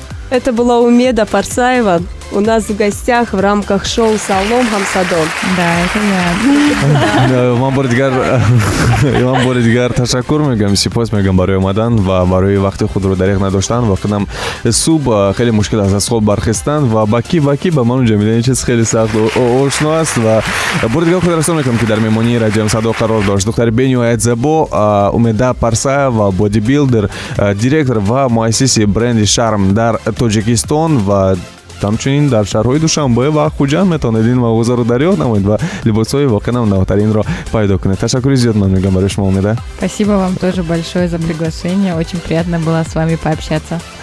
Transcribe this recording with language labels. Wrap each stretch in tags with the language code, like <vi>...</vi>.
<ru>Это была Умеда Парсаева у нас в гостях в рамках шоу «Салом Хамсадон». Да, это я.</ru> <tg>имам боридгар ташаккур мегӯям, сипос мегӯям барои омадан ва барои вақти худро дариқ надоштан ва худам субҳ хеле мушкил аст аз хоб бархестан ва ба ки ба ману ҷамидаи чиз хеле сахт ошно аст ва боридгар худ расон мекунам ки дар меҳмонии радиои Садо қарор дошт духтари Беню Айдзебо, Умеда Парсаева, бодибилдер, директор ва муассиси бренди Шарм дар Тоҷикистон ва ҳамчунин дар шаҳрҳои Душанбе ва Хуҷанд метавонед ин мағозаро дарёфт намоед ва либосҳои воқеан навотаринро пайдо кунед. Ташаккури зиёд ман мегӯям барои шумо, Умеда.</tg> <ru>Спасибо вам тоже большое за приглашение. Очень приятно было с вами пообщаться.</ru>